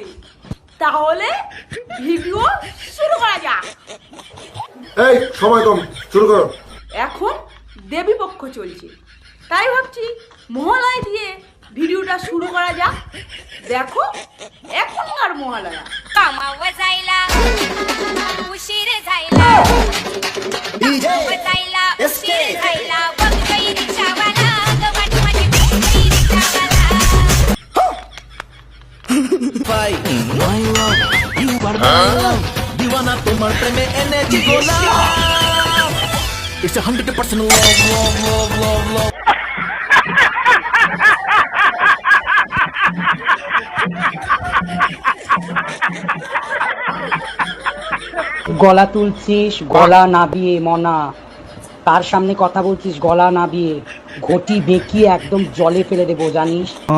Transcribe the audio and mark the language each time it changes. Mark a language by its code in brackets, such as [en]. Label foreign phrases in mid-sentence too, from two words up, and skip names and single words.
[bn] তাহলে ভিডিও শুরু করা যাক। এই সময় কম, শুরু করো। এখন দেবী পক্ষ চলছে, তাই ভাবছি মহালয়া দিয়ে ভিডিওটা শুরু করা যাক। দেখো এখনকার মহালয়া। [mr] कामावर जायला उशीर झायला, कामावर जायला उशीर झायला, बघतोय रिक्षावाला, गवाट माझी बघतोय रिक्षावाला। [bn] ভাই [en] my love you are my love [bn] দিওয়ানা তোমার প্রেমে এনেছি গোলাপ [en] it's 100% love love love love love. [bn] গলা তুলছিস গলা নাবিয়ে মনা, তার সামনে কথা বলছিস গলা নাবিয়ে, ঘটি বেঁকিয়ে একদম জলে ফেলে দেবো জানিস।